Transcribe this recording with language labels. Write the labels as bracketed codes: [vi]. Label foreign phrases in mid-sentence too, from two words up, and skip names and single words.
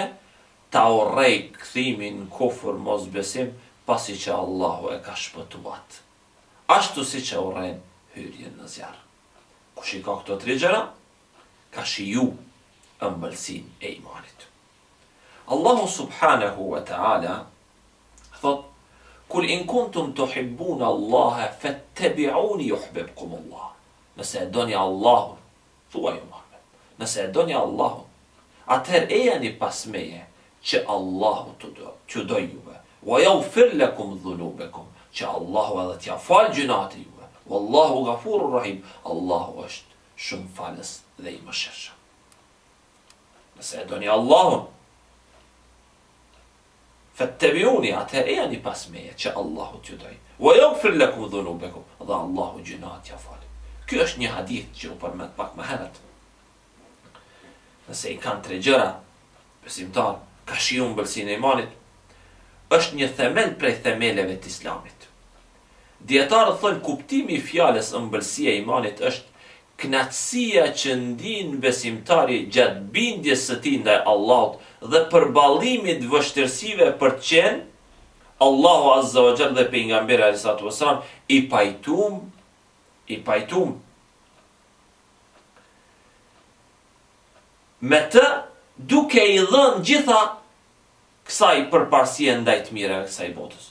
[sq] Ta urrej kthimin në kufër mosbesim pasi që Allahu e ka shpëtuat. Ashtu si që urren hyrjen në zjarr. Kush i ka këto tre gjëra, ka shiju ëmbëlsinë e imanit. [ar] الله سبحانه وتعالى thot: قل إن كنتم تحبون الله فاتبعوني يحببكم الله. [sq] Nëse e doni Allahun, thuaj Muhammed, nëse e doni Allahun, atëherë e jani pas meje që Allahu t'ju do juve. [ar] ويغفر لكم ذنوبكم, [sq] që Allahu edhe t'ja fal gjunat e juve. [ar] والله غفور رحيم, [sq] Allahu është shumë falës dhe i mëshirshëm. Nëse e doni Allahun, fattabi'uni, atëherë e jani pas meje që Allahu t'ju doj. [ar] ويغفر لكم ذنوبكم, [sq] dhe Allahu gjunat t'ja fal. Ky është një hadith që u përmend pak më herët. Nëse i kanë tre gjëra, besimtar, ka shiju ëmbëlsinë e imanit, është një themel prej themeleve të Islamit. Dietarët thonë kuptimi i fjalës ëmbëlsia e imanit është kënaqësia që ndin besimtari gjatë bindjes së tij ndaj Allahut dhe përballimit vështirësive për të qenë Allahu [ar] عز وجل [sq] dhe pejgamberi [ar] عليه الصلاة والسلام [sq] i pajtum me të, duke i dhënë gjitha kësaj përparësie ndaj të mirave të kësaj botës.